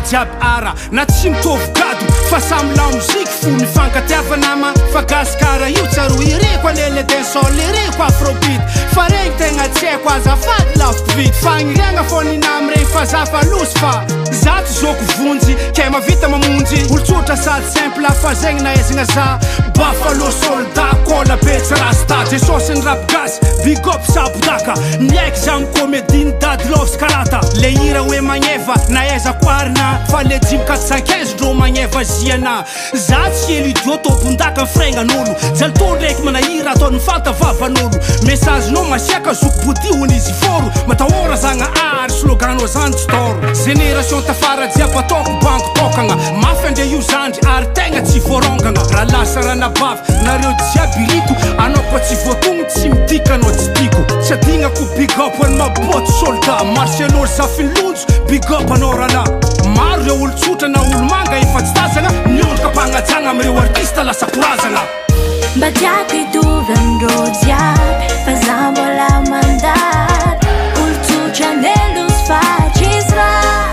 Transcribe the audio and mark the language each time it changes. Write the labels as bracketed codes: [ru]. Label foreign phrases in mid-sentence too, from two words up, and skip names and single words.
[mg] jiaby ara na tsy mitovy gado fa samy la moziky fo mifankatiava nama fa Gascar io tsaro iriko anele densol iriko afrobeat fa regny tegna tsy haiko azafady laviko vity fagniriagna fô ninamy regny fa za fa Lous'Fah za tsy zoko vonjy ke mavita mamonjy olo tsotra sady simple fa zegny nahaizagna za Buffalo soldat kola be tsy rasta jesosy ny rap Gasy [en] big up [mg] sabodaka niaiky za micomédie ny dady Lovs karata le hira hoe magneva nahaizako arina fa le 415 ndreo magneva ziana za tsy hely idio tompondaka mifregnan'olo jalto ndraiky manahira ataony mifantavavan'olo messagenao masiaka zoko body honizy foro matahora zagnahary sloganao zany tsy toro génération tafara jiaby ataoko banko tokagna mafy ande io zandry ary tegna tsy voarongagna raha lasa raha nabavy nareo jiaby iriko anao koa tsy voatogno tsy midika anao tsy tiko Tsy adignako [en] big up [mg] hoan'ny maboto soldat Marcelo zafiny lonjo [en] big up [mg] anao ralahy Maro reo olo tsotra na olo manga efa tsy tazagna Miondroka mpagnajagna am'ireo artista lasa korazagna Mba tiako hitovy amindreo jiaby Fa zaho mbola mandady Olo tsotra ne Lous'Fah tsisy raha